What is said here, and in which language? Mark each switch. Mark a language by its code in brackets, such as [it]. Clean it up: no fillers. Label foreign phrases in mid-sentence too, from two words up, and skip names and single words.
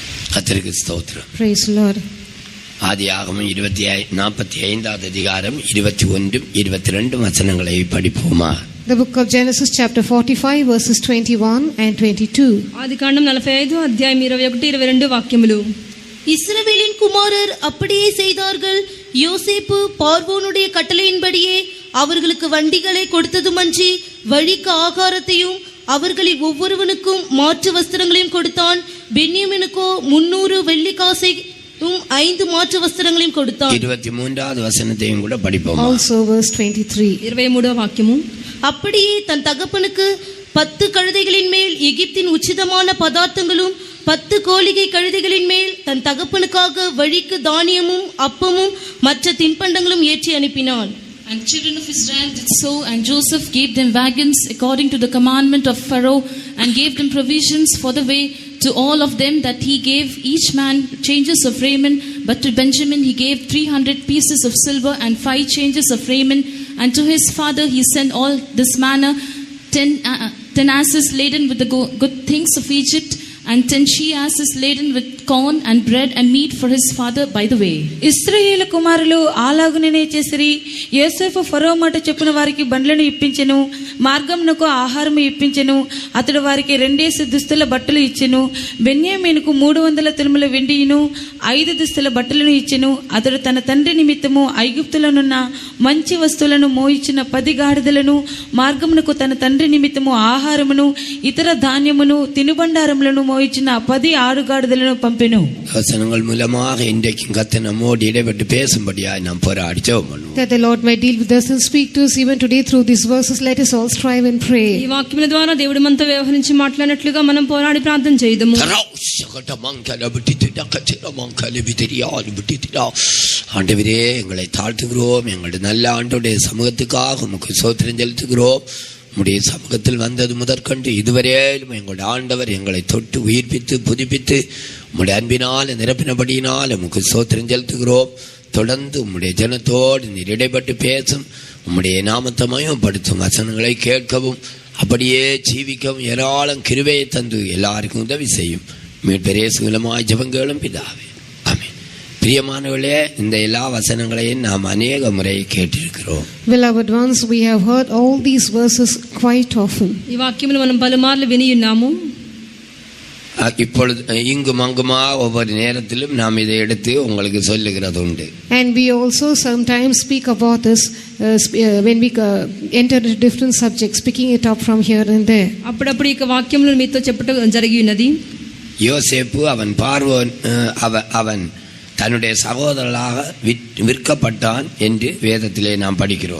[ta] கர்த்தருக்கு ஸ்தோத்திரம். [en] Praise the Lord. [ta] ஆதியாகமம் 45 அதிகாரம் 21 22 வசனங்களை படிப்போமா? [en] The book of Genesis chapter 45 verses 21 and 22. [te] ఆదికాండం 45 అధ్యాయం 21 22 వాక్యములు. [ta] இஸ்ரவேலின் குமாரர் அப்படியே செய்தார்கள். யோசேப்பு பார்வோனுடைய கட்டளையின்படியே அவர்களுக்கு வண்டிகளை கொடுத்ததுமன்றி வழிக்கு ஆகாரத்தையும் அவர்களில் ஒவ்வொருவனுக்கும் மாற்று வஸ்திரங்களையும் கொடுத்தான். பென்யமீனுக்கோ 300 வெள்ளிக்காசையும் 5 மாற்று வஸ்திரங்களையும் கொடுத்தான். 23வது வசனத்தையும் கூட படிப்போம். Also verse 23. 23వ వాక్యము. அப்படியே தன் தகப்பனுக்கு 10 கழுதைகளின் மேல் எகிப்தின் உச்சிதமான பதார்த்தங்களும் 10 கோலிகை கழுதைகளின் மேல் தன் தகப்பனுக்காக வழிக்கு தானியமும் அப்பமும் மற்ற தின்பண்டங்களும் ஏற்றி அனுப்பினான். [en] And children of Israel did so, and Joseph gave them wagons according to the commandment of Pharaoh, and gave them provisions for the way to all of them, that he gave each man changes of raiment. But to Benjamin he gave 300 pieces of silver and 5 changes of raiment. And to his father he sent all this manner, 10 asses laden with the good things of Egypt, and 10 she-asses laden with corn and bread and meat for his father by the way. [te] ఇశ్రాయేలు కుమారులు అలాగుననే చేసిరి. యోసేపు ఫరో మాట చొప్పున వారికి బండ్లను ఇప్పించెను, మార్గమునకు ఆహారము ఇప్పించెను. అతడు వారికి 2 దుస్తుల బట్టలు ఇచ్చెను. బెన్యామీనుకు 300 తులముల వెండియును 5 దుస్తుల బట్టలను ఇచ్చెను. అతడు తన తండ్రి నిమిత్తము ఐగుప్తులనున్న మంచి వస్తువులను మోయించిన 10 గాడిదలను, మార్గమునకు తన తండ్రి నిమిత్తము ఆహారమును ఇతర ధాన్యమును తినుబండారములను మోయించిన 10 ఆడుగాడిదలను పంపెను. [ta] வசனங்கள் மூலமாக இன்றைக்கும் கர்த்தர் நம்மோடு இடைப்பட்டு பேசும்படியாய் நாம் போராடி ஜெபம் பண்ணுவோம். [en] That the Lord may deal with us and speak to us even today through these verses. Let us all strive and pray. [te] ఈ వాక్యముల ద్వారా దేవుడు మనతో వ్యవహరించి మాట్లాడినట్లుగా మనం పోరాడి ప్రార్థన చేద్దాము. [ta] ஆண்டவரே, எங்களை தாழ்த்துகிறோம். எங்களுடைய நல்ல ஆண்டவருடைய சமூகத்துக்காக உமக்கு ஸ்தோத்திரம் செலுத்துகிறோம். உம்முடைய சமூகத்தில் வந்தது முதற்கொண்டு இதுவரையிலும் எங்களுடைய ஆண்டவர் எங்களை தொட்டு உயிர்ப்பித்து புதுப்பித்து உம்முடைய அன்பினால் நிரப்பினபடியினால் உமக்கு ஸ்தோத்திரம் செலுத்துகிறோம். தொடர்ந்து உம்முடைய ஜனத்தோடு நீர் இடைப்பட்டு பேசும், உம்முடைய நாமத்தை மகிமைப்படுத்தும் வசனங்களை கேட்கவும் அப்படியே ஜீவிக்கவும் ஏராளம் கிருபையை தந்து எல்லாருக்கும் உதவி செய்யும். மீட்பர் இயேசு மூலமாய் ஜெபங்களும் பிதாவே, ஆமென். பிரியமானவர்களே, இந்த எல்லா வசனங்களையும் நாம் அநேக முறை கேட்டிருக்கிறோம். [en] Beloved ones, we have heard all these verses quite often. [te] ఈ వాక్యములు మనం పలుమార్లు విని ఉన్నాము. [ta] இப்பொழுது இங்கும் அங்குமா ஒவ்வொரு நேரத்திலும் நாம் இதை எடுத்து உங்களுக்கு சொல்லுகிறது உண்டு. [en] And we also sometimes speak about this when we enter into different subjects, picking it up from here and there. [te] అప్పుడప్పుడు ఈ వాక్యములను మీతో చెప్పడం జరిగి ఉన్నది. [ta] யோசேப்பு அவன் பார்வோன் அவன் தன்னுடைய சகோதரனாக விற்கப்பட்டான் என்று வேதத்திலே நாம் படிக்கிறோம்.